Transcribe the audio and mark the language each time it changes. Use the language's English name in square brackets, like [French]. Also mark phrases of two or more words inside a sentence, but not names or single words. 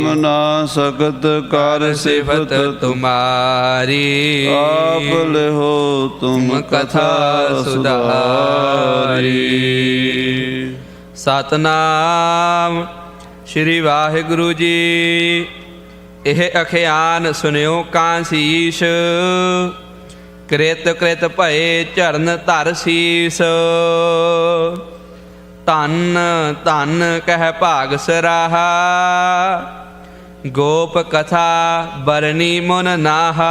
[Hindi] ना सकत कर सिफत तुम्हारी, आप लिहो तुम कथा सुधारी। [Punjabi] ਸਤਨਾਮ ਸ੍ਰੀ ਵਾਹਿਗੁਰੂ ਜੀ। [Hindi] इह अखियान सुनिओ कांसीस, क्रित क्रित भए झरन धर सीस। धन्न धन्न कहि भाग सराहा, गोप कथा बरनी मुन नाहा।